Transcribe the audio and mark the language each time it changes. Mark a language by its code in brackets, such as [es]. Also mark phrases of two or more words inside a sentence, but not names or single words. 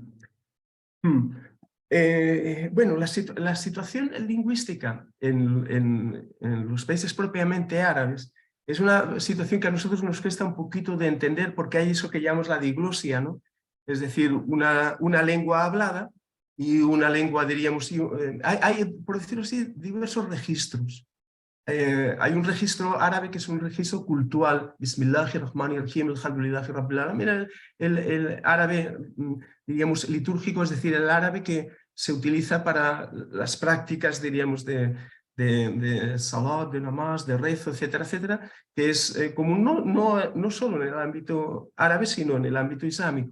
[es] Bueno, la situación lingüística en los países propiamente árabes es una situación que a nosotros nos cuesta un poquito de entender, porque hay eso que llamamos la diglosia, ¿no? Es decir, una lengua hablada y una lengua, diríamos, hay, por decirlo así, diversos registros. Hay un registro árabe que es un registro cultural, [ar] بسم الله الرحمن الرحيم الحمد لله رب العالمين. [es] El árabe, diríamos, litúrgico, es decir, el árabe que se utiliza para las prácticas, diríamos, de salat, de namaz, de rezo, etcétera, etcétera, que es común no solo en el ámbito árabe, sino en el ámbito islámico.